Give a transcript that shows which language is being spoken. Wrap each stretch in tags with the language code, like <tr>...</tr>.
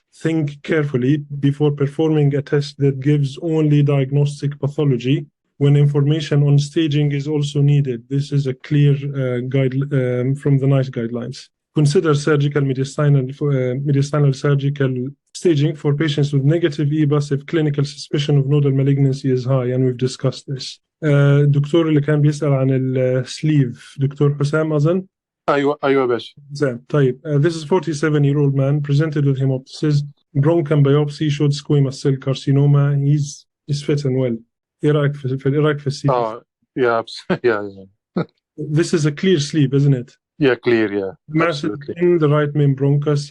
<en>Think carefully before performing a test that gives only diagnostic pathology when information on staging is also needed. This is a clear guide from the NICE guidelines. Consider surgical mediastinal surgical staging for patients with negative EBUS if clinical suspicion of nodal malignancy is high, and we've discussed this.</en> <ar>دكتور اللي كان بيسأل عن السليف دكتور حسام أظن. أيوة باشا. طيب.</ar> <en>This is 47-year-old man presented with hemoptysis. Bronchial biopsy showed squamous cell carcinoma. He's fit and well.</en> <ar>إيه رأيك في السليف؟</ar> <en>Yeah. This is a clear sleeve, isn't it? Yeah, clear, yeah. Mass in the right main bronchus.</en>